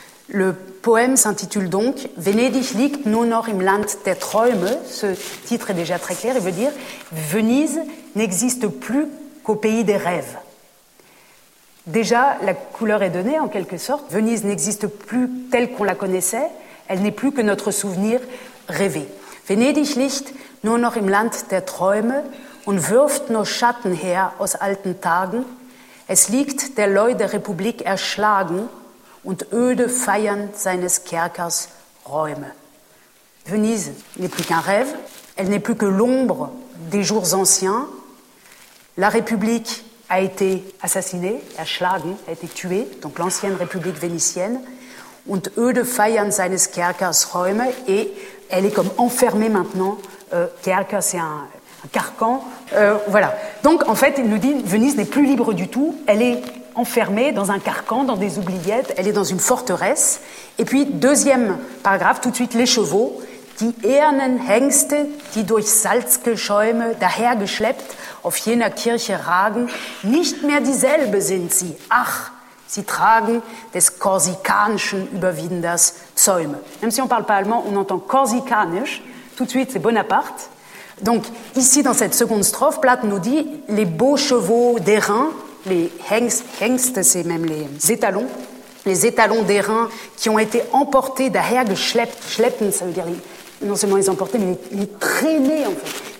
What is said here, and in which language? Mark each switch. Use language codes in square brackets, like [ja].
[fr] Le poème s'intitule donc « [de] Venedig liegt nun noch im Land der Träume ». [fr] Ce titre est déjà très clair, il veut dire « Venise n'existe plus qu'au pays des rêves ». Déjà, la couleur est donnée, en quelque sorte. Venise n'existe plus telle qu'on la connaissait. Elle n'est plus que notre souvenir rêvé. [de] Venedig liegt nur noch im Land der Träume und wirft nur Schatten her aus alten Tagen. Es liegt der Leu der Republik erschlagen und öde feiern seines Kerkers Räume. [fr] Venise n'est plus qu'un rêve. Elle n'est plus que l'ombre des jours anciens. La République a été assassiné, erschlagen, a été tué, donc l'ancienne République vénitienne, [de] und öde feiern seines Kerkers Räume, [fr] et elle est comme enfermée maintenant, Kerker, c'est un carcan, voilà. Donc, en fait, il nous dit, Venise n'est plus libre du tout, elle est enfermée dans un carcan, dans des oubliettes, elle est dans une forteresse. Et puis, deuxième paragraphe, tout de suite, les chevaux, [de] die ehernen Hengste, die durch salzige Schäume dahergeschleppt, auf jener Kirche ragen, nicht mehr dieselbe sind sie. Ach, sie tragen des korsikanischen Überwinders Zäume. [fr] Même si on ne parle pas allemand, on entend korsikanisch. Tout de suite, c'est Bonaparte. Donc, ici, dans cette seconde strophe, Platte nous dit, les beaux chevaux d'airain, les Hengste, c'est même les étalons d'airain qui ont été emportés dahergeschleppt, schleppen, ça veut dire les, non seulement les emporter, mais les traîner, en fait.